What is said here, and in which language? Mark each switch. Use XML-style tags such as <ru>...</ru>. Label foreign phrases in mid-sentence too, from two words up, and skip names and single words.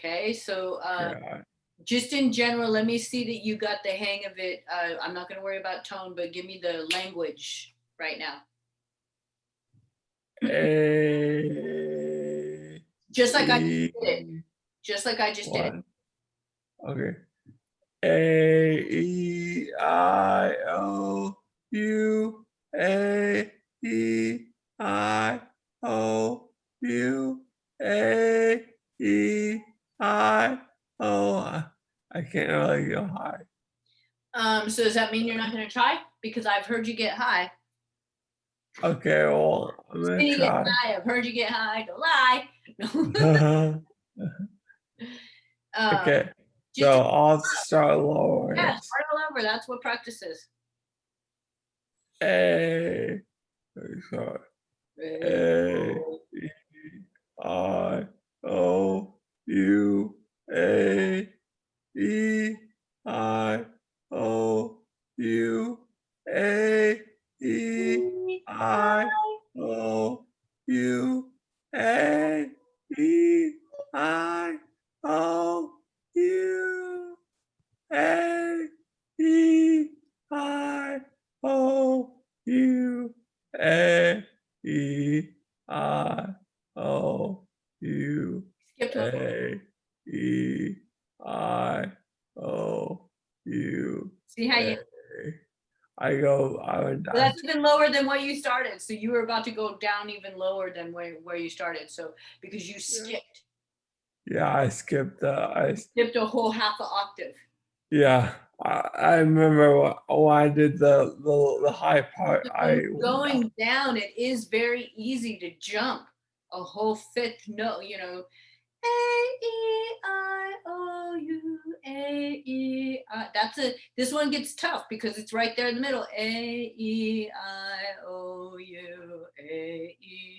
<en>Okay, so Yeah. Just in general, let me see that you got the hang of it. I'm not going to worry about tone, but give me the language right now. A Just like I just E did it. Just like I just did it. what? Okay. A E I O U A E I O U A E I O. I can't really go high. So does that mean you're not going to try? Because I've heard you get high. Okay, well, I'm gonna Skinny gets try. high. I've heard you get high. Don't lie. um, Okay, just so I'll start lower. yeah, Yes. start all over. That's what practice is. A, sorry. A E I O U A E I O U A E I O U A E I O U A E I O U A E I O U Skip to A E I O U see how you. A. I went Well, down. that's even lower than what you started. So you were about to go down even lower than where you started. So because you skipped, Yeah, I skipped. skipped a whole half an octave. Yeah, I remember when I did the high part. I went down. Going down, it is very easy to jump a whole fifth note. You know, A-E-I-O-U-A-E-I. This one gets tough because it's right there in the middle. A-E-I-O-U-A-E.</en>